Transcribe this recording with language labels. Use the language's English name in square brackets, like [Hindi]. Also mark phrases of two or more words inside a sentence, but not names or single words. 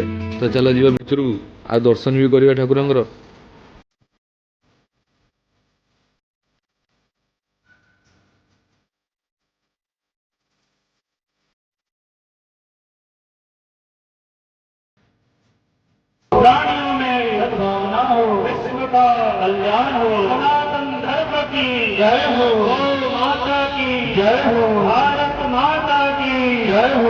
[Odia] ତ ଚାଲ ଯିବା ଭିତରକୁ ଆଉ ଦର୍ଶନ ବି କରିବା ଠାକୁରଙ୍କର। [Hindi] प्राणियों में सद्भावना हो, विश्व का कल्याण हो, सनातन धर्म की जय हो, गौ माता की जय हो, भारत माता की जय हो।